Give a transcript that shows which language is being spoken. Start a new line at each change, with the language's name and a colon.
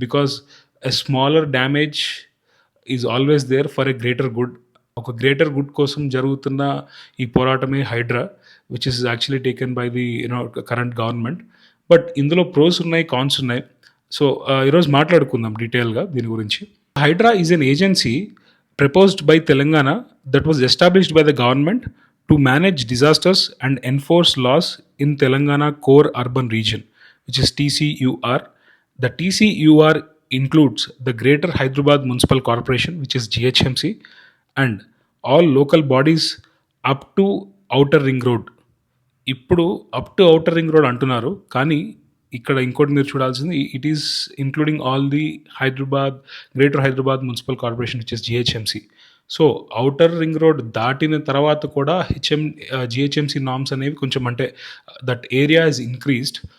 English: Because a smaller damage is always there for a greater good.
Telugu: ఒక greater good కోసం జరుగుతున్న ఈ పోరాటమే Hydraa,
English: Which is actually taken by the current government.
Telugu: But ఇందులో pros ఉన్నాయి, cons ఉన్నాయి. సో ఈరోజు మాట్లాడుకుందాం డీటెయిల్గా దీని గురించి.
English: HYDRAA is an agency proposed by Telangana that was established by the government to manage disasters and enforce laws in Telangana core urban region, which is TCUR. The TCUR includes the Greater Hyderabad Municipal Corporation, which is GHMC, and all local bodies up to Outer Ring Road.
Telugu: ఇప్పుడు up to outer ring road అంటున్నారు, కానీ ఇక్కడ ఇంకోటి మీరు చూడాల్సింది,
English: It is including all the greater Hyderabad municipal corporation which is GHMC.
Telugu: So outer ring road దాటిన తర్వాత కూడా జిహెచ్ఎంసి నామ్స్ అనేవి కొంచెం అంటే
English: That area is increased.